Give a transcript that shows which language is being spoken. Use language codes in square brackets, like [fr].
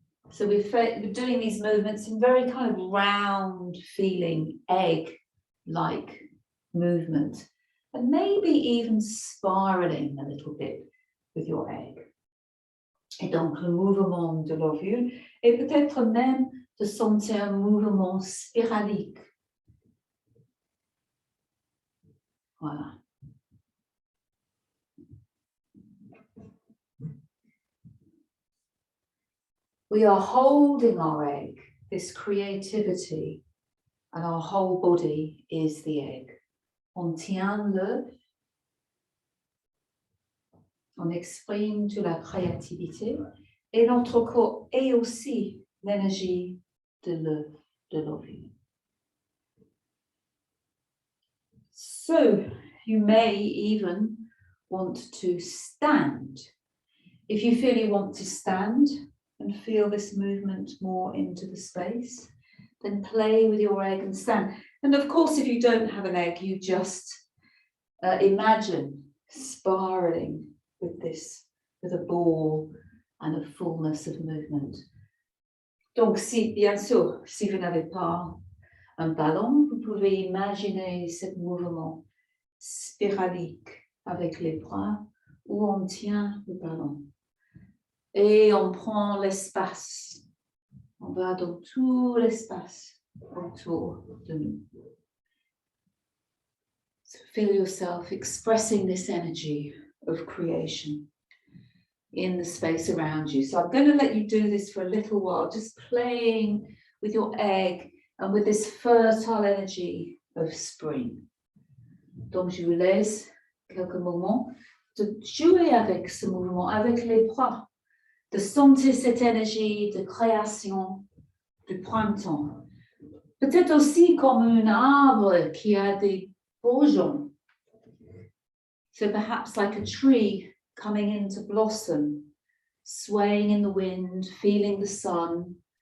[en] So we're doing these movements in very kind of round feeling, egg-like movement. And maybe even spiraling a little bit with your egg. [fr] Et donc le mouvement de l'ovule, et peut-être même de sentir un mouvement spiralique. Voilà. [en] We are holding our egg, this creativity, and our whole body is the egg. [fr] On tient l'œuf, on exprime toute la créativité, et notre corps est aussi l'énergie de l'œuf, de l'ovule. [en] So you may even want to stand. If you feel you want to stand, and feel this movement more into the space, then play with your egg and stand. And of course, if you don't have an egg, you just imagine spiraling with this, with a ball and a fullness of movement. [fr] Donc, bien sûr, si vous n'avez pas un ballon, vous pouvez imaginer ce mouvement spiralique avec les bras où on tient le ballon. Et on prend l'espace. On va dans tout l'espace autour de nous. [en] So feel yourself expressing this energy of creation in the space around you. So I'm going to let you do this for a little while, just playing with your egg and with this fertile energy of spring. [fr] Donc je vous laisse quelques moments de jouer avec ce mouvement, avec les bras. De sentir cette énergie de création du printemps. Peut-être aussi comme un arbre qui a des bourgeons. [en] So perhaps like a tree coming into blossom. swaying in the wind, feeling the sun.